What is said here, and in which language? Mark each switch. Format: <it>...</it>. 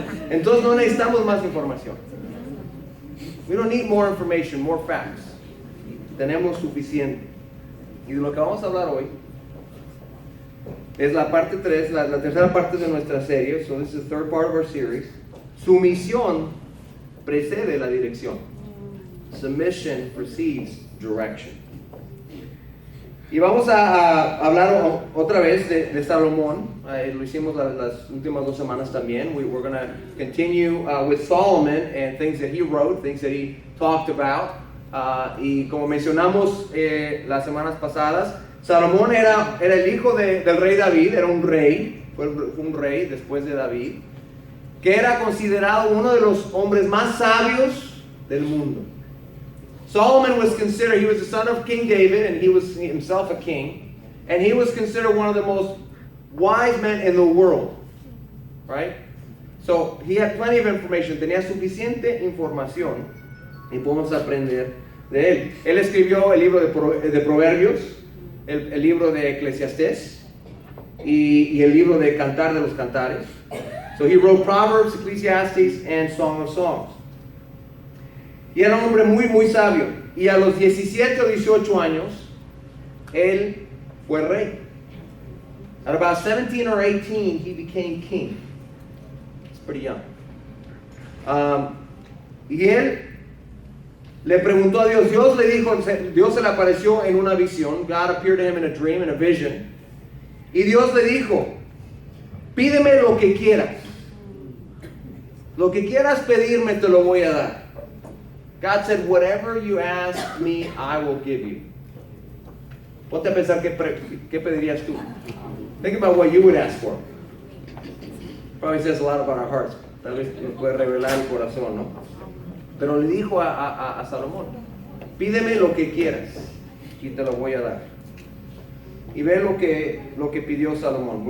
<es>Entonces no necesitamos más información.</es> <en>We don't need more information, more facts.</en> <es>Tenemos suficiente. Y de lo que vamos a hablar hoy es la parte 3, la tercera parte de nuestra serie.</es> <en>So this is the third part of our series.</en> <es>Sumisión precede la dirección.</es> <en>Submission precedes direction.</en> <es>Y vamos a hablar otra vez de Salomón. Lo hicimos las últimas 2 semanas también.</es> <en>We're going to continue with Solomon and things that he wrote, things that he talked about.</en> <es>Y como mencionamos las semanas pasadas, Salomón era el hijo del rey David, era un rey, fue un rey después de David, que era considerado uno de los hombres más sabios del mundo.</es> <en>Solomon was considered, he was the son of King David, and he was himself a king, and he was considered one of the most wise men in the world, right? So he had plenty of information,</en> <es>tenía suficiente información, y podemos aprender de él. Él escribió el libro de Proverbios, el libro de Eclesiastés, y el libro de Cantar de los Cantares.</es> <en>So he wrote Proverbs, Ecclesiastes, and Song of Songs.</en> <es>Y era un hombre muy, muy sabio. Y a los 17 o 18 años, él fue rey.</es> <en>At about 17 or 18, he became king. It's pretty young.</en> <es>Y él le preguntó a Dios. Dios le dijo, Dios se le apareció en una visión.</es> <en>God appeared to him in a dream, in a vision.</en> <es>Y Dios le dijo, pídeme lo que quieras. Lo que quieras pedirme te lo voy a dar.</es> <en>God said, whatever you ask me, I will give you.</en> <es>Ponte a pensar qué pedirías tú.</es> <en>Think about what you would ask for. Probably says a lot about our hearts.</en> <es>Tal vez nos puede revelar el corazón, ¿no? Pero le dijo a Salomón, pídeme lo que quieras y te lo voy a dar. Y ve lo que pidió Salomón.</es>